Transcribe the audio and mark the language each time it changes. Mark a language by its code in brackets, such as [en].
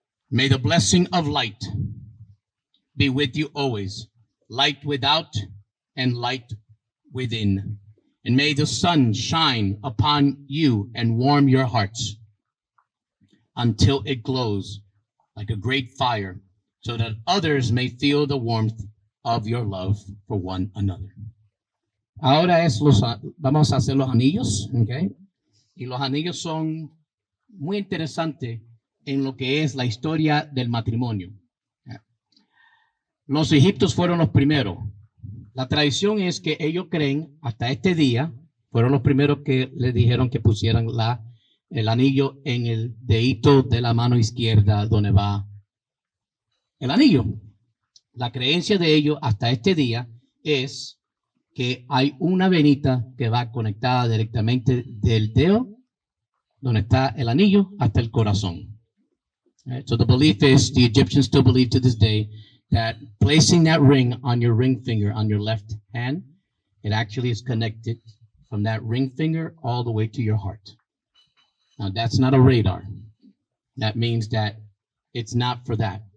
[en] May the blessing of light be with you always, light without and light within. And may the sun shine upon you and warm your hearts until it glows like a great fire, so that others may feel the warmth of your love for one another. [es] Ahora vamos a hacer los anillos, ¿ok? Y los anillos son muy interesantes en lo que es la historia del matrimonio. Los egipcios fueron los primeros. La tradición es que ellos creen, hasta este día, fueron los primeros que le dijeron que pusieran el anillo en el dedito de la mano izquierda donde va el anillo. La creencia de ellos hasta este día es que hay una venita que va conectada directamente del dedo donde está el anillo hasta el corazón. [en] Right? So the belief is, the Egyptians still believe to this day, that placing that ring on your ring finger on your left hand, it actually is connected from that ring finger all the way to your heart. Now that's not a radar. That means that it's not for that.